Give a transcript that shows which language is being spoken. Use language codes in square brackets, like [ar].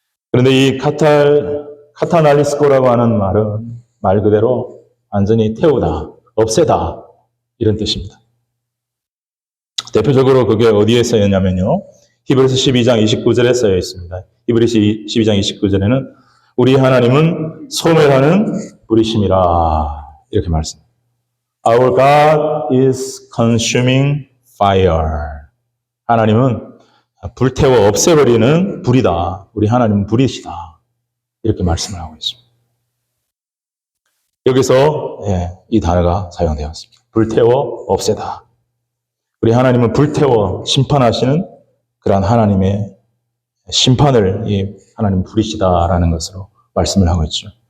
[ko] 그런데 이 카타날리스코라고 하는 말은 말 그대로 완전히 태우다, 없애다 이런 뜻입니다. 대표적으로 그게 어디에 쓰였냐면요. 히브리서 12장 29절에 쓰여 있습니다. 히브리서 12장 29절에는 우리 하나님은 소멸하는 불이심이라 이렇게 말씀합니다. [en] Our God is consuming fire. [ko] 하나님은 불태워 없애버리는 불이다. 우리 하나님은 불이시다. 이렇게 말씀을 하고 있습니다. 여기서 이 단어가 사용되었습니다. 불태워 없애다. 우리 하나님은 불태워 심판하시는 그러한 하나님의 심판을 이 하나님 부리시다라는 것으로 말씀을 하고 있죠.